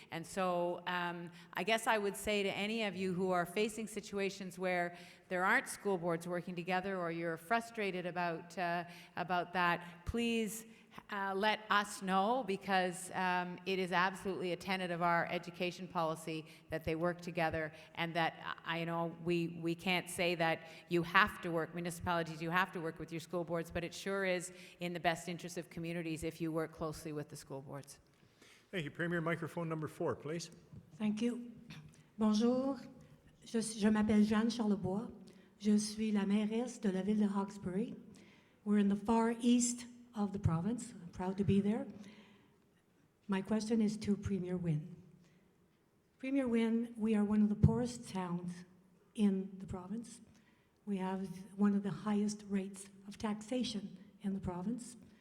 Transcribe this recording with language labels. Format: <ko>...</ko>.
<en>And so I guess I would say to any of you who are facing situations where there aren't school boards working together, or you're frustrated about that, please let us know, because it is absolutely a tenet of our education policy that they work together, and that I know we can't say that you have to work, municipalities, you have to work with your school boards, but it sure is in the best interest of communities if you work closely with the school boards. Thank you. Premier, microphone number 4, please. Thank you.</en> <fr>Bonjour, je m'appelle Jeanne Charlebois. Je suis la mairesse de la ville de Hawkesbury.</fr> <en>We're in the far east of the province. I'm proud to be there. My question is to Premier Wynne. Premier Wynne, we are one of the poorest towns in the province. We have one of the highest rates of taxation in the province.</en>